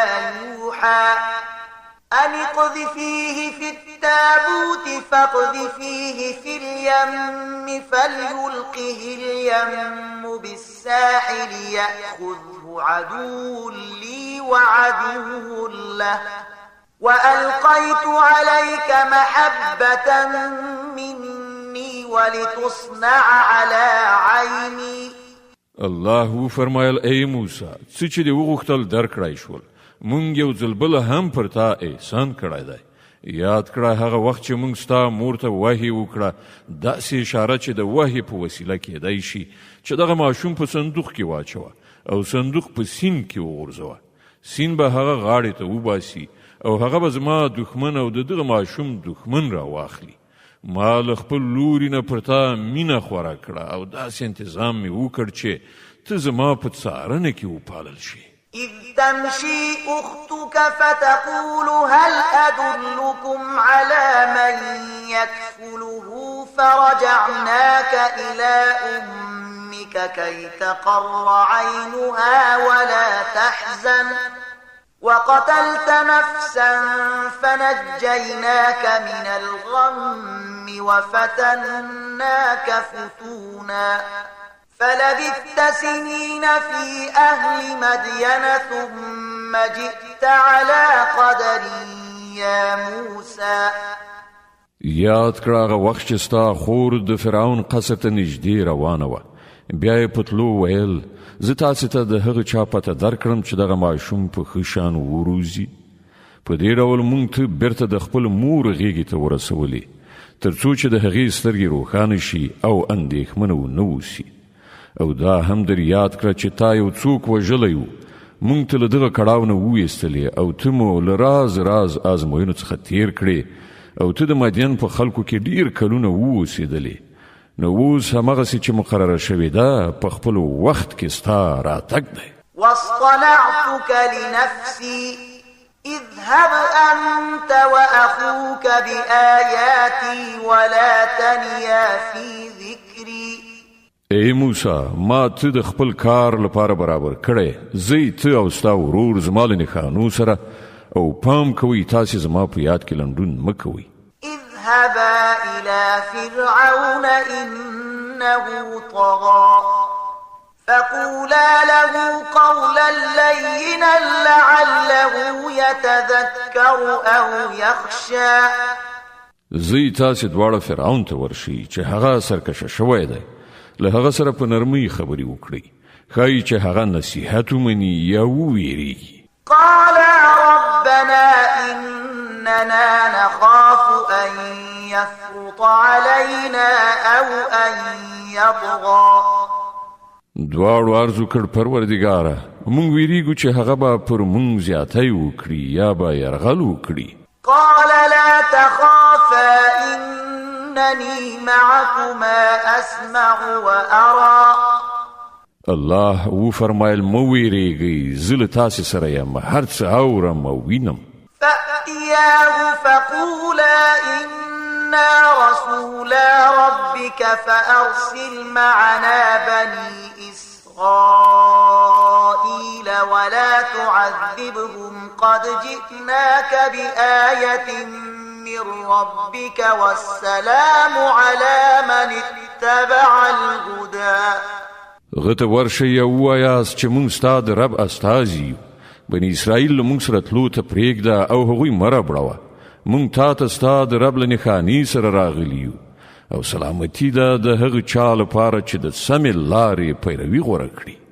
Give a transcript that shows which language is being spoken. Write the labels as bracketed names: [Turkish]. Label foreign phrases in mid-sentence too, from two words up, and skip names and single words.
[Arabic] يوحى أن اقذفيه في التابوت فاقذفيه في اليم فليلقه اليم بالساحل يأخذه عدو لي وعدو له وألقيت عليك محبة مني ولتصنع على عيني. [Pashto] الله فرمایل ای موسی څه چې دې وغوښتل درکړی شول مونږ یو ځل بله هم پر تا احسان کړی دی. یاد کړه هغه وخت چې مونږ ستا مور ته وحی وکړه داسې اشاره چې د وحی په وسیله کېدی شي چې دغه ماشوم په صندوق کې واچوه او صندوق په سیند کې وغورځوه. سیند به هغه غاړې ته وباسي او هغه به زما دښمن او د دغه ماشوم دښمن را واخلي. ما له خپل لوري نه پر تا مینه خوره کړه او داسې انتظام مې وکړ چې ته زما په څارنه کې وپالل شي. [Arabic] إذ تمشي أختك فتقول هل أدلكم على من يكفله فرجعناك إلى أمك كي تقر عينها ولا تحزن وقتلت نفسا فنجيناك من الغم وفتناك فتونا فلبثت سنين في أهل مدين ثم جئت على قدر يا موسى. [Pashto] یاد کړه هغه وخت چې ستا خور د فرعون قصر ته نږدې روانه وه. بیا یې په تلو ویل زه تاسې ته د هغه چا پته درکړم چې دغه ماشوم په ښه شان وروزي. په دې ډول مونږ ته بیرته د خپل مور غېږې ته ورسولې تر څو چې د هغې سترګې روښانه شي او اندېښمنه ونه اوسي. او دا هم در یاد کړه چې تا یو څوک وژلی و مونږ ته له دغه کړاو نه وویستلې او ته مو له راز راز ازموینو څخه تیر کړې او ته د مدین په خلکو کې ډیر کلونه واوسېدلې. نو اوس همغسې چې مقرره شوې ده په خپل وخت کې ستا راتګ دی. [Arabic] واصطنعتك لنفسي اذهب أنت وأخوك بآياتي ولا تنيا في ذكري. [Pashto] ای موسی ما ته د خپل کار لپاره برابر کړې زی ته او ستا ورور زما له نښانو سره او پام کوئ تاسې زما په یاد کې لنډون مه کوئ. [Arabic] اذهبا إلى فرعون إنه طغى فقولا له قولا لينا لعله يتذكر أو يخشى. [Pashto] زی تاسې دواړه فرعون ته ورشي چې هغه سرکشه شوی دی، له هغه سره په نرمۍ خبرې وکړئ، ښایي چې هغه نصیحت ومني یا وویریږي. [Arabic] قالا ربنا إننا نخاف أن يفرط علينا أو أن يطغى. [Pashto] دواړو عرض وکړ پروردګاره موږ ویریږو چې هغه به پر موږ زیاتی وکړي یا به یرغل وکړي. [Arabic] قال لا تخافا إنني معكما أسمع وأرى. [Pashto] الله و فرمایل مو ویریږئ زه له تاسې سره یم، هر څه اورم او وینم. [Arabic] فأتياه فقولا إنا رسولا ربك فأرسل معنا بني إسرائيل ولا تعذبهم قد جئناك بآية من ربك والسلام على من اتبع الهدى. [Pashto] غته ورشه یو وایاست چې مونږ ستا د رب استازي یو، بني اسرائیل له مونږ سره تلو ته پرېږده او هغوی مه ربړوه، مونږ تا ته ستا د رب له نښانې سره راغلي یو او سلامتي ده د هغه چا لپاره چې د سمې لارې پیروي غوره کړي.